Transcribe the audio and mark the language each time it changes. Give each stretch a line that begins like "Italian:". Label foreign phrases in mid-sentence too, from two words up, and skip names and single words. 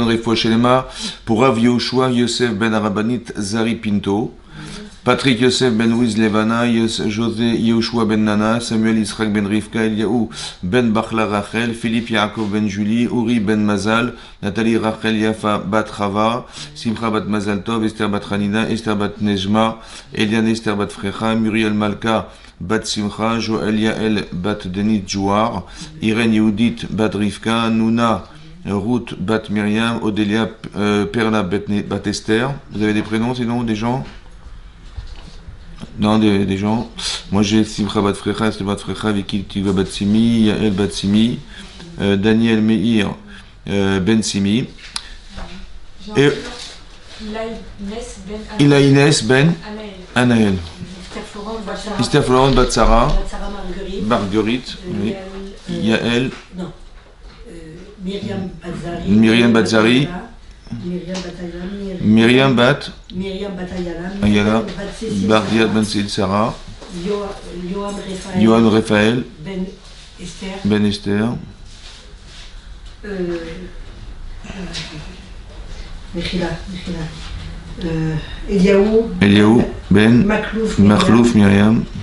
Hebrew: Refoua Shelema
French: pour Rav Yehoshua Yosef ben Arabanit Zari Pinto, Patrick Yosef ben Wiz Levana, José Yehoshua ben Nana, Samuel Israq ben Rivka, Eliaou ben Bachla Rachel, Philippe Yaakov ben Julie, Uri ben Mazal, Nathalie Rachel Yafa bat Rava, Simcha bat Mazal Tov, Esther bat Ranina, Esther bat Nejma, Eliane Esther bat Frecha, Muriel Malka bat Simcha, Joël Yael bat Denit Jouar, Irène Yehudit bat Rivka, Nouna Ruth bat Myriam, Odélia Perla bat Esther. Vous avez des prénoms sinon, des gens? Non, des gens. Moi j'ai Simcha bat Frecha, Esther bat Frecha, Vicky Tiva bat Simi, Yael bat Simi, Daniel Meir ben Simi. Et Ilaïnes ben Anaël. Esther Florent bat Sarah, Marguerite, oui. Yael, Myriam Batzari, Myriam Bat Ayala, Bardiat Ben Seid Sarah, Yohan Raphaël, Ben Esther, Eliaou Ben Makhlouf Myriam,